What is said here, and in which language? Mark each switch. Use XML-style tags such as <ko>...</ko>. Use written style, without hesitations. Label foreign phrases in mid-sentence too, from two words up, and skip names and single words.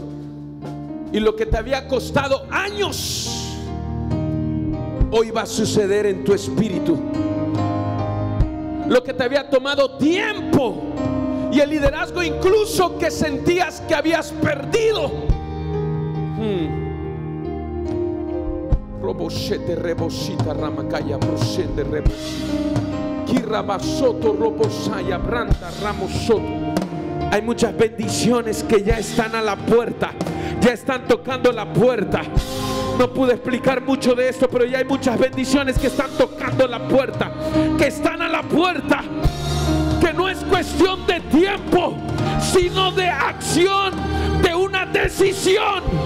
<es>Y lo que te había costado años, hoy va a suceder en tu espíritu. Lo que te había tomado tiempo y el liderazgo incluso que sentías que habías perdido, Roboshete rebosita ramakaya brosende rebosita Kirabasoto robosaya branda ramosoto. Hay muchas bendiciones que ya están a la puerta. ya están tocando la puerta. No pude explicar mucho de esto, pero ya hay muchas bendiciones que están tocando la puerta, que están a la puerta, que no es cuestión de tiempo, sino de acción, de una decisión.</es>